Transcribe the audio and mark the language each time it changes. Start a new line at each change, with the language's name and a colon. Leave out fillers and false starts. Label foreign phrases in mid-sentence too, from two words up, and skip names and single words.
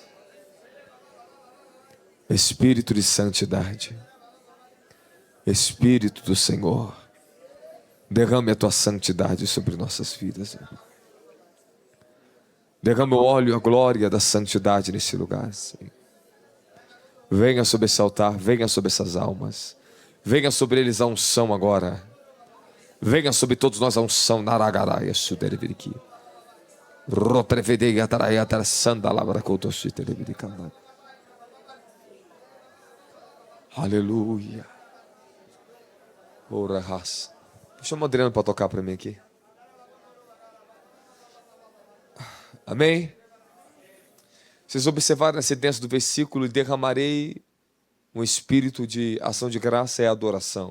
Portuguese: Espírito de santidade, Espírito do Senhor, derrame a tua santidade sobre nossas vidas. Derrame o óleo e a glória da santidade nesse lugar, Senhor. Venha sobre esse altar, venha sobre essas almas. Venha sobre eles a unção agora. Venha sobre todos nós a unção. Naragaraia sudereviriki. Roprevedeia tarayatara sandalabracotoshiterevirikamba. Aleluia. Ora raça. Chama o Adriano para tocar para mim aqui. Amém? Vocês observaram nessa sentença do versículo: e derramarei um espírito de ação de graça e adoração.